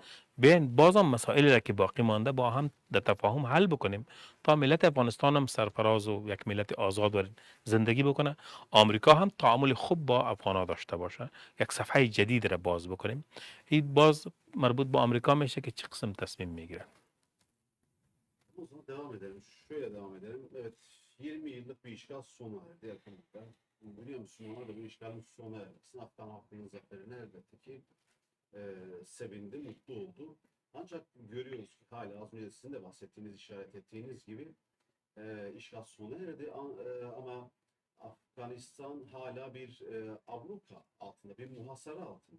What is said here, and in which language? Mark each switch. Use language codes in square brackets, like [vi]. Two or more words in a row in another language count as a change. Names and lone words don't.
[fa] بین بازم مسائلی را که باقی مانده با هم در تفاهم حل بکنیم تا ملت افغانستان هم سرفراز و یک ملت آزاد و زندگی بکنه. آمریکا هم تعامل خوب با افغان‌ها داشته باشه، یک صفحه جدید را باز بکنیم. این باز مربوط به آمریکا میشه که چه قسم تصمیم میگیرن. [tr] devam edelim. Şöyle devam edelim. Evet, 20 yıllık bir işgal sona erdi yakınlıkta. Biliyor musun, onlar da bu işgalin sona ermesine Afgan halkının zaferine elbette ki sevindi, mutlu oldu. Ancak görüyoruz ki hala az önce sizin de bahsettiğiniz, işaret ettiğiniz gibi işgal sona erdi ama Afganistan hala bir abluka altında, bir muhasara altında.